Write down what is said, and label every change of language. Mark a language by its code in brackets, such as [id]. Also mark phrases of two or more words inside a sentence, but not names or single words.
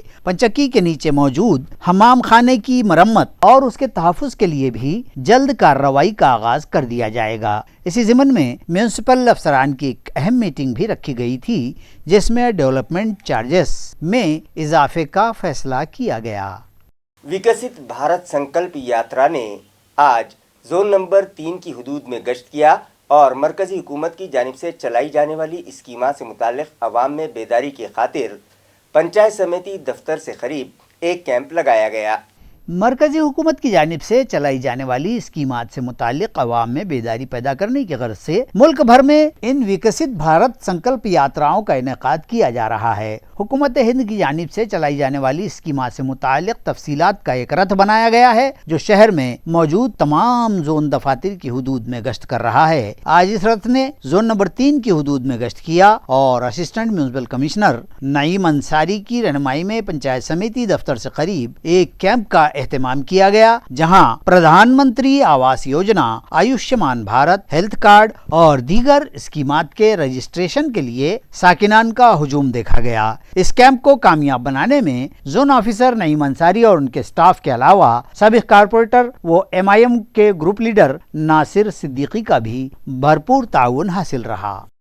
[ur] پنچکی کے نیچے موجود حمام خانے کی مرمت اور اس کے تحفظ کے لیے بھی جلد کارروائی کا آغاز کر دیا جائے گا۔ اسی ضمن میں میونسپل افسران کی ایک اہم میٹنگ بھی رکھی گئی تھی جس میں ڈیولپمنٹ چارجز میں اضافے کا فیصلہ کیا گیا۔ وکست بھارت سنکلپ یاترا نے آج زون نمبر 3 کی حدود میں گشت کیا اور مرکزی حکومت کی جانب سے چلائی جانے والی اسکیمات سے متعلق عوام میں بیداری کی خاطر پنچایت سمیتی دفتر سے قریب ایک کیمپ لگایا گیا۔ مرکزی حکومت کی جانب سے چلائی جانے والی اسکیمات سے متعلق عوام میں بیداری پیدا کرنے کی غرض سے ملک بھر میں ان وکست بھارت سنکلپ یاتراؤں کا انعقاد کیا جا رہا ہے۔ حکومت ہند کی جانب سے چلائی جانے والی اسکیمات سے متعلق تفصیلات کا ایک رتھ بنایا گیا ہے جو شہر میں موجود تمام زون دفاتر کی حدود میں گشت کر رہا ہے۔ آج اس رتھ نے زون نمبر 3 کی حدود میں گشت کیا اور اسسٹنٹ میونسپل کمشنر نعیم انصاری کی رہنمائی میں پنچایت سمیتی دفتر سے قریب ایک کیمپ کا اہتمام کیا گیا جہاں پردھان منتری آواس یوجنا، آیوشمان بھارت، ہیلتھ کارڈ اور دیگر اسکیمات کے رجسٹریشن کے لیے ساکنان کا ہجوم دیکھا گیا۔ اس کیمپ کو کامیاب بنانے میں زون آفیسر نعیم انصاری اور ان کے سٹاف کے علاوہ سابق کارپوریٹر و MIM کے گروپ لیڈر ناصر صدیقی کا بھی بھرپور تعاون حاصل رہا۔